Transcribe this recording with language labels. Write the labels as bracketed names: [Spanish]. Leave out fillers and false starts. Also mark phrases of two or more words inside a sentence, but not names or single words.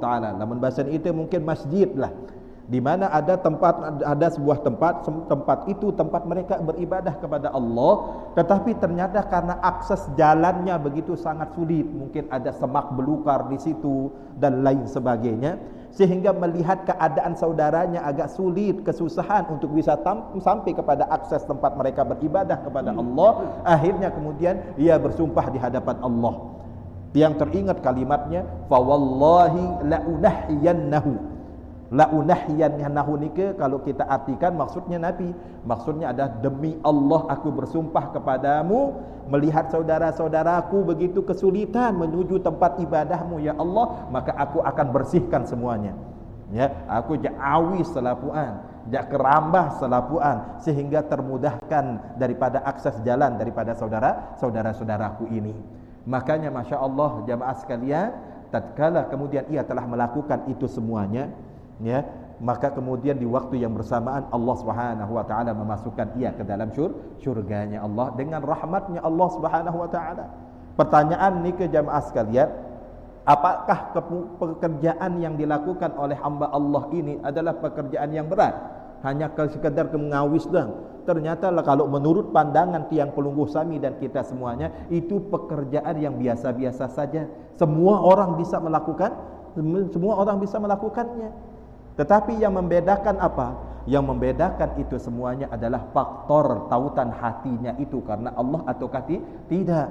[Indonesian] Namun bahasa itu mungkin masjid lah, di mana ada sebuah tempat itu tempat mereka beribadah kepada Allah, tetapi ternyata karena akses jalannya begitu sangat sulit, mungkin ada semak belukar di situ dan lain sebagainya, sehingga melihat keadaan saudaranya agak sulit, kesusahan untuk bisa sampai kepada akses tempat mereka beribadah kepada Allah, akhirnya kemudian ia bersumpah di hadapan Allah. Yang teringat kalimatnya, [Arabic] فوالله لأنحينه, [Indonesian] La unahyiyannahu nika kalau kita artikan maksudnya Nabi, maksudnya adalah demi Allah aku bersumpah kepadamu, melihat saudara-saudaraku begitu kesulitan menuju tempat ibadahmu ya Allah, maka aku akan bersihkan semuanya. Ya, [Sasak] aku ja'awi selapuan, jak kerambah selapuan [Indonesian] sehingga termudahkan daripada akses jalan daripada saudara-saudaraku ini. Makanya Masya Allah jamaah sekalian, tatkala kemudian ia telah melakukan itu semuanya, ya, maka kemudian di waktu yang bersamaan Allah [Arabic] سبحانه وتعالى [Indonesian] memasukkan ia ke dalam syurganya Allah dengan rahmatnya Allah [Arabic] سبحانه وتعالى. [Indonesian] Pertanyaan [Sasak] ni ke [Indonesian] jamaah sekalian, apakah pekerjaan yang dilakukan oleh hamba Allah ini adalah pekerjaan yang berat? Hanya sekadar mengawis doang. Ternyata kalau menurut pandangan [Sasak] tiang pelungguh Sami [Indonesian] dan kita semuanya, itu pekerjaan yang biasa-biasa saja. Semua orang bisa melakukannya. Tetapi yang membedakan apa? Yang membedakan itu semuanya adalah faktor tautan hatinya itu karena Allah ataukah tidak.